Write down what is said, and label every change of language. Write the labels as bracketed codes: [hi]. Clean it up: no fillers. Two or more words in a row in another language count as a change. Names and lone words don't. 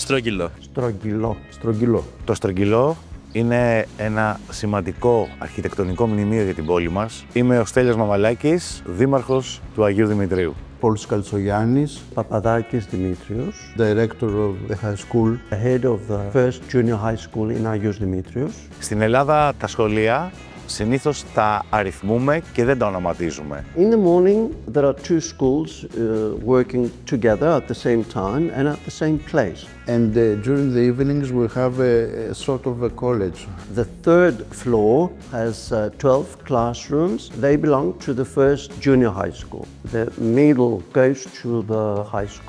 [el] Στρογγυλό. Το Στρογγυλό είναι ένα σημαντικό αρχιτεκτονικό μνημείο για την πόλη μας. Είμαι ο Στέλιος Μαμαλάκης, δήμαρχος του Αγίου Δημητρίου. [en] Pauls Kalsoyannis, Papadakis Dimitrios, director of the high school, head of the first junior high school in Agios Dimitrios. [el] Στην Ελλάδα τα σχολεία συνήθως τα αριθμούμε και δεν τα ονοματίζουμε. [en] In the morning, there are two schools working together at the same time and at the same place. And during the evenings we have a sort of a college. The third floor has 12 classrooms. They belong to the first junior high school. The middle goes to the high school.